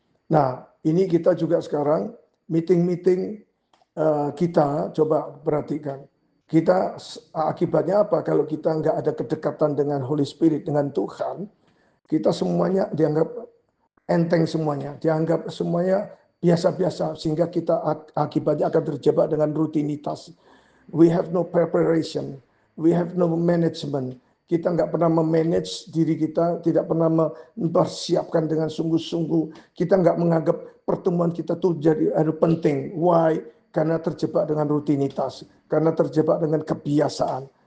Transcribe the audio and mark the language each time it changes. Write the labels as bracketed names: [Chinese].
[Indonesian] Nah ini kita juga sekarang meeting-meeting kita coba perhatikan. Kita akibatnya apa kalau kita nggak ada kedekatan dengan Holy Spirit, dengan Tuhan, kita semuanya dianggap enteng semuanya, dianggap semuanya biasa-biasa, sehingga kita akibatnya akan terjebak dengan rutinitas. [English] We have no preparation, we have no management. [Indonesian] Kita nggak pernah memanage diri kita, tidak pernah mempersiapkan dengan sungguh-sungguh. Kita nggak menganggap pertemuan kita tuh jadi penting. Why? Karena terjebak dengan rutinitas, karena terjebak dengan kebiasaan.